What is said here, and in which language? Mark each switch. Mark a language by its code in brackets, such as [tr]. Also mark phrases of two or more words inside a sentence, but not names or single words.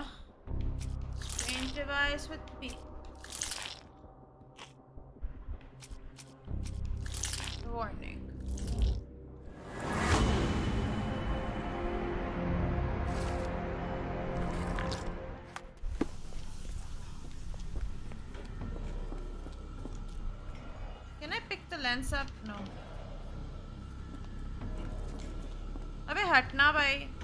[en] Strange device with P. Warning. Can I pick the lens up? No. [hi] अबे हटना भाई.